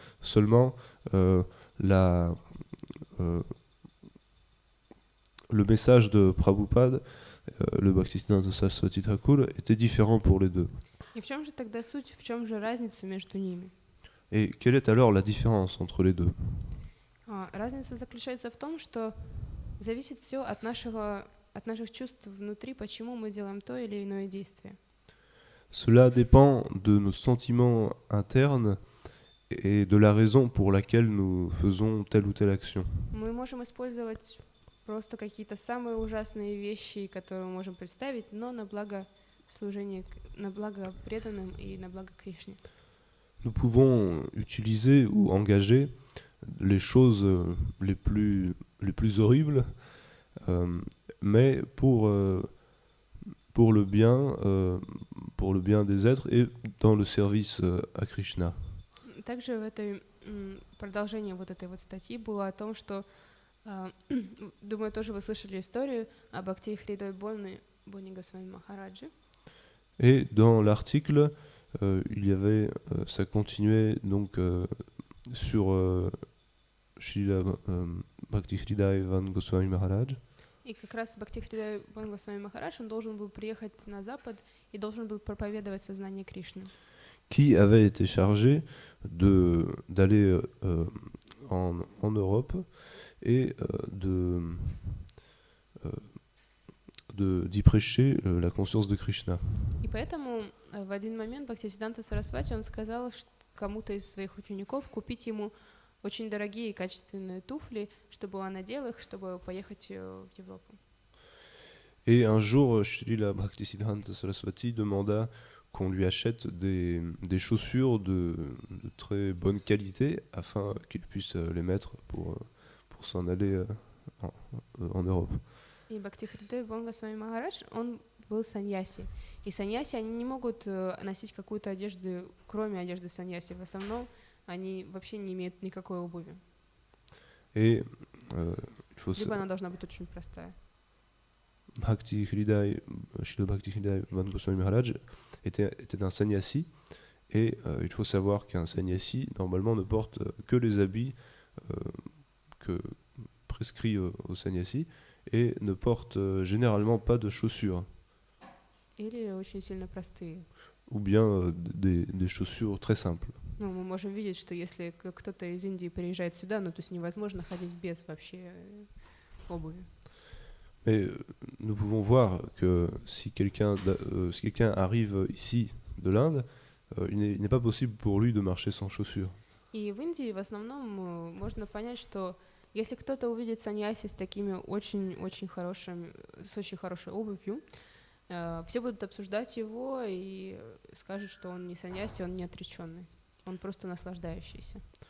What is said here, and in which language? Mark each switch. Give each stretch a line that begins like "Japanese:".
French: Seulement, le message de Prabhupada, le Bhaktisiddhanta Saraswati Thakur, était différent pour les deux.
Russian: И в чем же тогда суть, в чем же разница между ними?
French: Et quelle est alors la différence entre les deux?
Russian: Разница заключается в том, что зависит все от наших чувств внутри, почему мы делаем то или иное действие.
French: Cela dépend de nos sentiments internes et de la raison pour laquelle nous faisons telle ou telle action.
Russian: Мы можем использовать просто какие-то самые ужасные вещи, которые мы можем представить, но на благо служения, на благо преданным и на благо Кришне.
French: Nous pouvons utiliser ou engager les choses les plus horribles, mais pour le bien des êtres et dans le service à Krishna.
Russian: Также в этой продолжении вот этой вот статьи было о том, что, думаю, тоже вы слышали историю об Бхакти Хридой Бони Госвами Махараджи.
French: Et dans l'article, il y avait, ça continuait donc sur Srila Bhakti Hridaya Van Goswami Maharaj.
Russian: И как раз Бхакти Хридай Бони Госвами Махарадж, он должен был приехать на Запад и должен был проповедовать сознание Кришны.
French: Qui avait été chargé d'aller en Europe et d'y prêcher la conscience de Krishna.
Russian: И поэтому в один момент Бхактисиддханта Сарасвати, он сказал кому-то из своих учеников купить ему очень дорогие и качественные туфли, чтобы он надел их, чтобы поехать в Европу.
French: Et un jour, Srila Bhaktisiddhanta Saraswati demanda qu'on lui achète des chaussures de très bonne qualité afin qu'il puisse les mettre pour s'en aller en Europe.
Russian: И Бхакти Хридая Бони Госвами Махарадж, он был саньяси. И саньяси, они не могут носить какую-то одежду, кроме одежды саньяси. В основном они вообще не имеют никакой обуви.
French: Et,
Russian: Либо она должна быть очень простая.
French: Bhakti Hridaya, Srila Bhakti Hridaya Van Goswami Maharaj était un sannyasi, et il faut savoir qu'un sannyasi normalement ne porte que les habits prescrits aux sannyasi et ne porte généralement pas de chaussures.
Russian: Или очень сильно простые.
French: Ou bien des chaussures très simples.
Russian: Ну, мы можем видеть, что если кто-то из Индии приезжает сюда, ну, то есть невозможно ходить без вообще обуви.
French: Mais nous pouvons voir que si quelqu'un arrive ici de l'Inde, il n'est pas possible pour lui de marcher sans chaussures.
Russian: И в Индии в основном можно понять, что если кто-то увидит саньяси с такими очень хорошей обувью, все будут обсуждать его и скажут, что он не саньяси, он не отреченный, он просто наслаждающийся.